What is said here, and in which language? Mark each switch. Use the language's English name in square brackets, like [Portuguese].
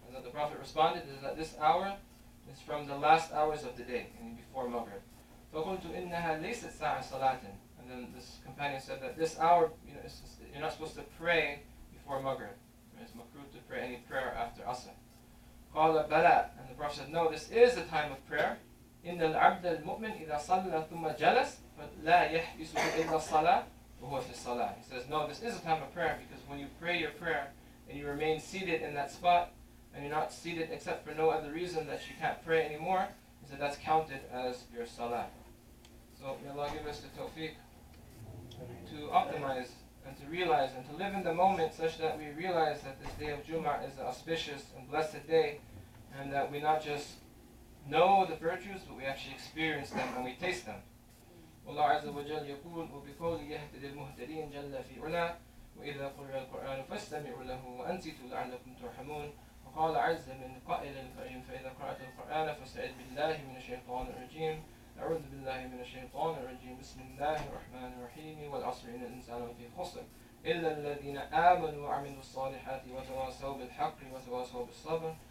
[English] And that the Prophet responded is that this hour is from the last hours of the day, and before Maghrib. [Arabic] فقلت إنها ليست ساعة صلاة. [English] And then this companion said that this hour, you're not supposed to pray before Maghrib. It's makruh to pray any prayer after Asr. [Arabic] قال بلى. [English] And the Prophet said, no, this is the time of prayer. [Arabic] إن العبد المؤمن إذا صلى ثم جلس فلا يحبسه إلا الصلاة وهو في الصلاة. [English] He says, no, this is a time of prayer, because when you pray your prayer and you remain seated in that spot, and you're not seated except for no other reason that you can't pray anymore, he said that's counted as your salah. So may Allah give us the tawfiq to optimize and to realize and to live in the moment such that we realize that this day of Jumu'ah is an auspicious and blessed day, and that we not just know the virtues, but we actually experience them and we taste them. [Arabic] والله عز وجل يقول وبقوله يهتدي المهتدين جل في علاه وإذا قرئ القرآن فاستمعوا له وأنصتوا لعلكم ترحمون. وقال عز من قائل الكريم فإذا قرأت القرآن فاستعذ بالله من الشيطان الرجيم أعوذ بالله من الشيطان الرجيم بسم الله الرحمن الرحيم والعصر إن الإنسان لفي خسر إلا الذين آمنوا وعملوا الصالحات وتواصوا بالحق وتواصوا بالصبر